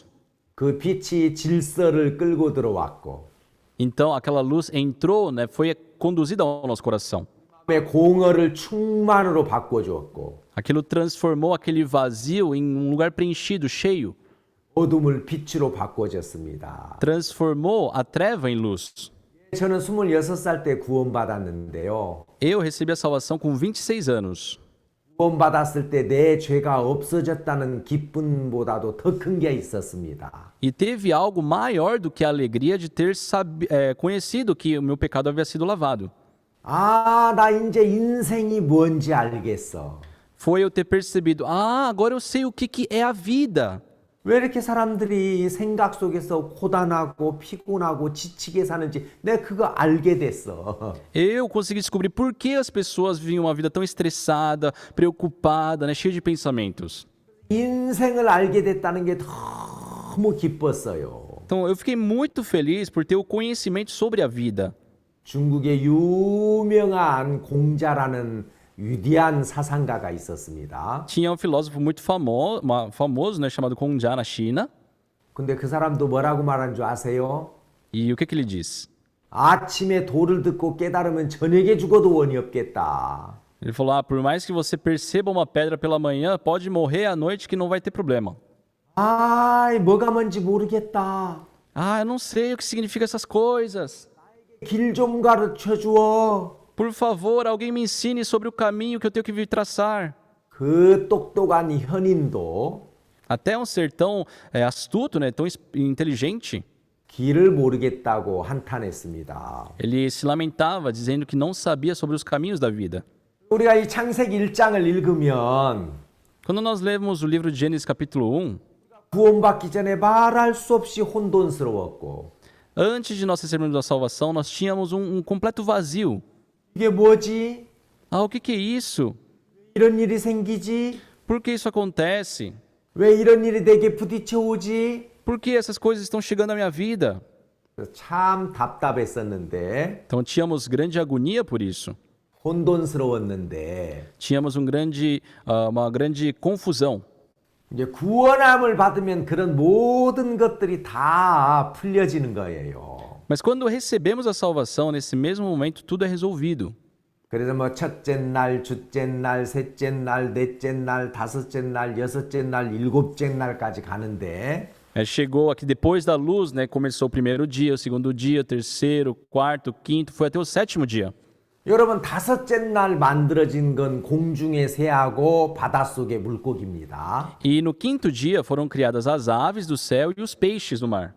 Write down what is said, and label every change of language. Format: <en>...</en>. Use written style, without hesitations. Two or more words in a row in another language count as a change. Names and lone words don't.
<ko>그 빛이 질서를 끌고 들어왔고</ko> <pt>Então aquela luz entrou, né, foi conduzida ao nosso coração.</pt> <ko>마음의 공허를 충만으로 바꿔주었고</ko> <pt>Aquilo transformou aquele vazio em um lugar preenchido, cheio.</pt> <ko>어둠을 빛으로 바꿔줬습니다.</ko> <pt>Transformou a treva em luz.</pt> <ko>저는 26살 때 구원받았는데요.</ko> <pt>Eu recebi a salvação com 26 anos.</pt> <ko>구원받았을 때 내 죄가 없어졌다는 기쁨보다도 더 큰 게 있었습니다.</ko> <pt>E teve algo maior do que a alegria de ter conhecido que o meu pecado havia sido lavado.</pt> <ko>아, 나 이제 인생이 뭔지 알겠어.</ko> <pt>Foi eu ter percebido, agora eu sei o que é a vida.</pt> <ko>왜 이렇게 사람들이 생각 속에서 고단하고 피곤하고 지치게 사는지 내가 그거 알게 됐어.</ko> <pt>Eu consegui descobrir por que as pessoas vivem uma vida tão estressada, preocupada, né, cheia de pensamentos.</pt> <ko>인생을 알게 됐다는 게 너무 기뻤어요.</ko> <pt>Então eu fiquei muito feliz por ter o conhecimento sobre a vida.</pt> <ko>중국의 유명한 공자라는 위대한 사상가가 있었습니다.</ko> <pt>Tinha um filósofo muito famoso, né, chamado Kong Jia na China.</pt> <ko>근데 그 사람도 뭐라고 말한 줄 아세요?</ko> <pt>E o que ele diz?</pt> <ko>아침에 도를 듣고 깨달으면 저녁에 죽어도 원이 없겠다.</ko> <pt>Ele falou, por mais que você perceba uma pedra pela manhã, pode morrer à noite que não vai ter problema.</pt> <ko>아이, 뭐가 뭔지 모르겠다.</ko> <pt>Eu não sei o que significam essas coisas.</pt> <ko>길 좀 가르쳐 주어.</ko> <pt>Por favor, alguém me ensine sobre o caminho que eu tenho que vir traçar.</pt> <ko>그 똑똑한 현인도</ko> <pt>Até um ser tão astuto, né, tão inteligente,</pt> <ko>길을 모르겠다고 한탄했습니다.</ko> <pt>ele se lamentava, dizendo que não sabia sobre os caminhos da vida.</pt> <ko>우리가 이 창세기 1장을 읽으면</ko> <pt>Quando nós lemos o livro de Gênesis capítulo 1,</pt> <ko>구원받기 전에 말할 수 없이 혼돈스러웠고</ko> <pt>antes de nós recebermos a salvação, nós tínhamos um completo vazio.</pt> <ko>이게 뭐지?</ko> <pt>O que é isso?</pt> <ko>이런 일이 생기지?</ko> <pt>Por que isso acontece?</pt> <ko>왜 이런 일이 내게 부딪혀 오지?</ko> <pt>Por que essas coisas estão chegando à minha vida?</pt> <ko>참 답답했었는데</ko> <pt>Então tínhamos grande agonia por isso.</pt> <ko>혼돈스러웠는데</ko> <pt>Tínhamos uma grande confusão.</pt> <ko>이제 구원함을 받으면 그런 모든 것들이 다 풀려지는 거예요.</ko> <pt>Mas quando recebemos a salvação, nesse mesmo momento, tudo é resolvido.</pt> <ko>그래서 뭐 첫째 날, 둘째 날, 셋째 날, 넷째 날, 다섯째 날, 여섯째 날, 일곱째 날까지 가는데</ko> <pt>Chegou aqui depois da luz, né? Começou o primeiro dia, o segundo dia, o terceiro, o quarto, o quinto, foi até o sétimo dia.</pt> <ko>여러분 다섯째 날 만들어진 건 공중의 새하고 바닷속의 물고기입니다.</ko> <pt>E no quinto dia foram criadas as aves do céu e os peixes do mar.</pt>